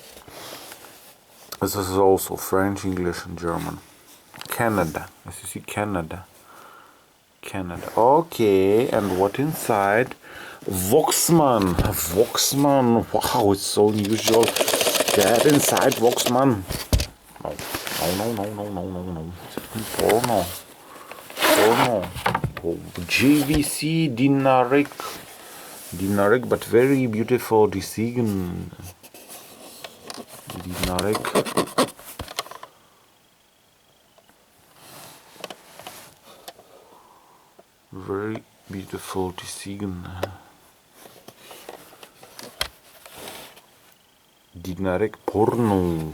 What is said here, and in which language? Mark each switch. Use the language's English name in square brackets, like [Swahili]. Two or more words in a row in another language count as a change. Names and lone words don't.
[English] This is also French, English, and German. Canada. As you see, Canada. Canada. Okay, and what inside? Voxman. Voxman. Wow, it's so unusual. That inside Voxman. No, no, no, no, no, no, no. Porno. Porno. Oh, JVC Dinarek. Dinarek, but very beautiful design. Dinarek. Very beautiful design. Dinarek Porno.